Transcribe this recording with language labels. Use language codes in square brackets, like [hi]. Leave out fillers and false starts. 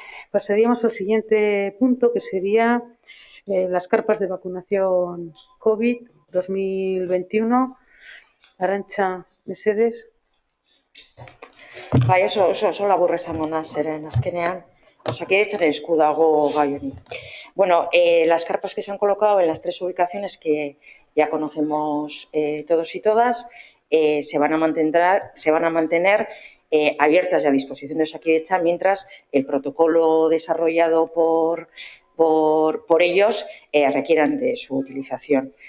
[es] Pasaríamos al siguiente punto, que sería las carpas de vacunación COVID 2021. Arantxa [eu] mesedez. Bai, oso labur esango naiz, zeren azkenean, Osakidetzaren esku dago gai hori. [es] Bueno, las carpas que se han colocado en las 3 ubicaciones que ya conocemos todos y todas se van a mantener abiertas y a disposición de Osakidetza mientras el protocolo desarrollado por ellos requieran de su utilización.